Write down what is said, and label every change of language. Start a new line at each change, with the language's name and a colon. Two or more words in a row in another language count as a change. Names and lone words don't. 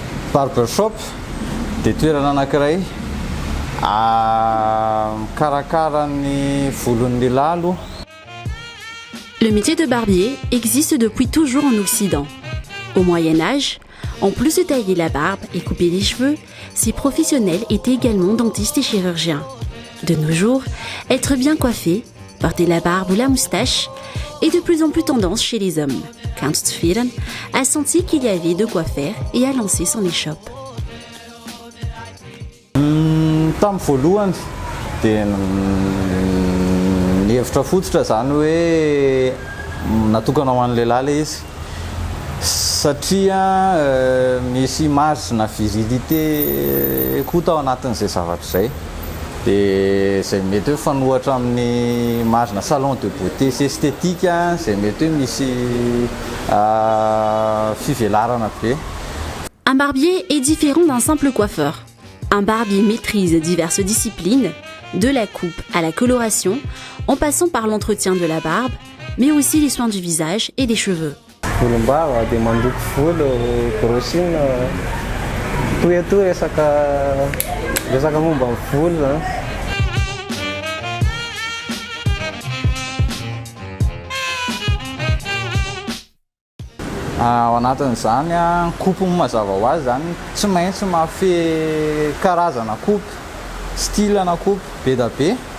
Malagasy: Barbershop dia toerana anankiray karakarany volon'ny lehilahy aloha.
French: Le métier de barbier existe depuis toujours en Occident. Au Moyen-Âge, en plus de tailler la barbe et couper les cheveux, ces professionnels étaient également dentistes et chirurgiens. De nos jours, être bien coiffé, porter la barbe ou la moustache est de plus en plus tendance chez les hommes. Count Viren a senti qu'il y avait de quoi faire et a lancé son échoppe.
Malagasy: Tamin'ny voalohany dia ny hevitra fototra zany hoe natokana ho an'ny lehilahy ilay izy satria misy marge-na virilité koa tao anatin'izay zavatra izay dia izay mety hoe fanohatra amin'ny marge-na
French: salon de beauté
Malagasy: sy esthétique izay mety hoe misy fivelarana be.
French: Un barbier est différent d'un simple coiffeur. Un barbier maîtrise diverses disciplines, de la coupe à la coloration, en passant par l'entretien de la barbe, mais aussi les soins du visage et des cheveux.
Malagasy: Volombava dia mandoko volo, brossing, toy resaka momba ny volo zany. Ao anatin'izany coupe mazava ho azy zany tsy maintsy mahafehy karazana coupe, style-na coupe be da be.